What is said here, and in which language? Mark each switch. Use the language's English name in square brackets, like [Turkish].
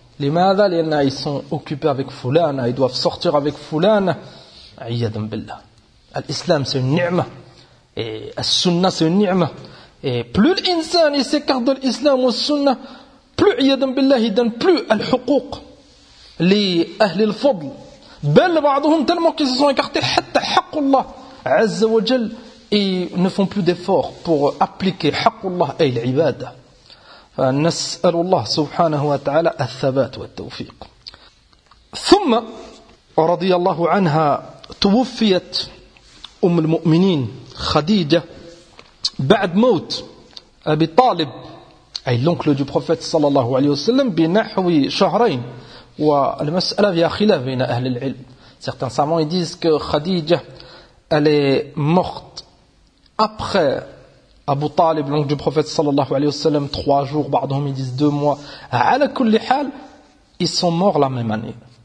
[French] لماذا لأن ils sont occupés avec فلان ils doivent sortir avec فلان عيادا بالله الإسلام c'est une نعمة et السنة c'est une نعمة et plus l'insan il s'écarte de l'islam ou السنة plus عيادا بالله il donne plus الحقوق لأهل الفضل بل بعضهم tellement qu'ils se sont écartés حتى حق الله عز وجل et ne font plus d'efforts pour appliquer حق الله أي العبادة. [Arabic] فنسأل الله سبحانه وتعالى الثبات والتوفيق. ثم رضي الله عنها توفيت أم المؤمنين خديجة بعد موت أبي طالب أي لونكل دو بروفيت صلى الله عليه وسلم بنحو شهرين. والمسألة فيها خلاف بين أهل العلم. [French] Certains savants disent que Khadija elle est morte après Abu Talib, l'oncle du prophète sallallahu alayhi wa sallam, 3 jours, pardon, ils disent 2 mois. Ala kulli hal, ils sont morts la même année.